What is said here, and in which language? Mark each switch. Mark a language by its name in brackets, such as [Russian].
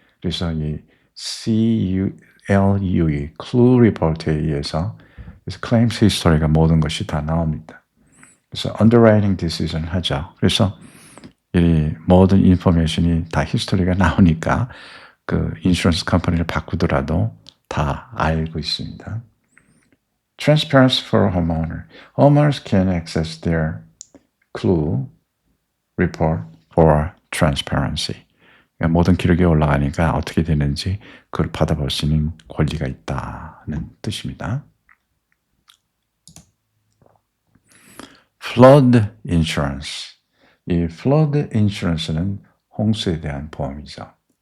[Korean] 그래서 이 CLUE, Clue Report에 의해서 그래서 claims history가 모든 것이 다 나옵니다. 그래서 underwriting decision 하죠. 그래서 이 모든 인포메이션이 다 히스토리가 나오니까 그 인슈런스 컴퍼니를 바꾸더라도 다 알고 있습니다. [English] Transparency for homeowner. Homeowners can access their Clue report for transparency. [Korean] 그러니까 모든 기록이 올라가니까 어떻게 되는지 그걸 받아볼 수 있는 권리가 있다는 뜻입니다. [English] Flood insurance. [Korean] 이 flood insurance는 홍수에 대한 보험이죠.